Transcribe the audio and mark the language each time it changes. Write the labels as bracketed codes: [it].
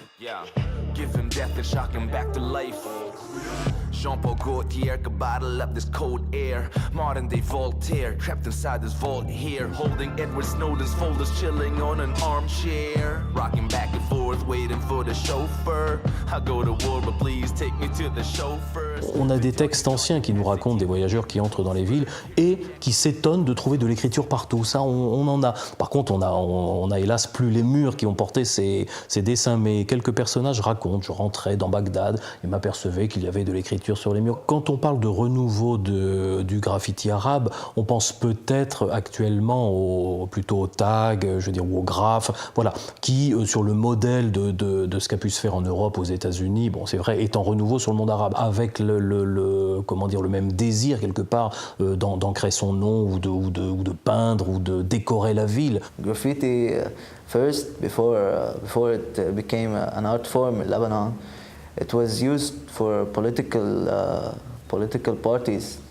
[en] Yeah, give him death and shock him back to life. Jean-Paul Gaultier could bottle up this cold air. Modern day Voltaire, trapped inside this vault here. Holding Edward Snowden's folders, chilling on an armchair. Rocking back and forth, waiting for the chauffeur. I go to war, but please take me to the chauffeur. [fr] On a des textes anciens qui nous racontent des voyageurs qui entrent dans les villes et qui s'étonnent de trouver de l'écriture partout. Ça, on en a. Par contre, on a hélas plus les murs qui ont porté ces dessins, mais quelques personnages racontent. Je rentrais dans Bagdad et m'apercevais qu'il y avait de l'écriture peinture sur les murs. Quand on parle de renouveau du graffiti arabe, on pense peut-être actuellement plutôt au tag, je veux dire, ou au graphe, voilà, qui, sur le modèle de ce qu'a pu se faire en Europe, aux États-Unis, bon, c'est vrai, est en renouveau sur le monde arabe, avec comment dire, le même désir quelque part d'ancrer son nom ou de peindre ou de décorer la ville. [en] Graffiti first, before it became an art form in Lebanon, it was used for political parties.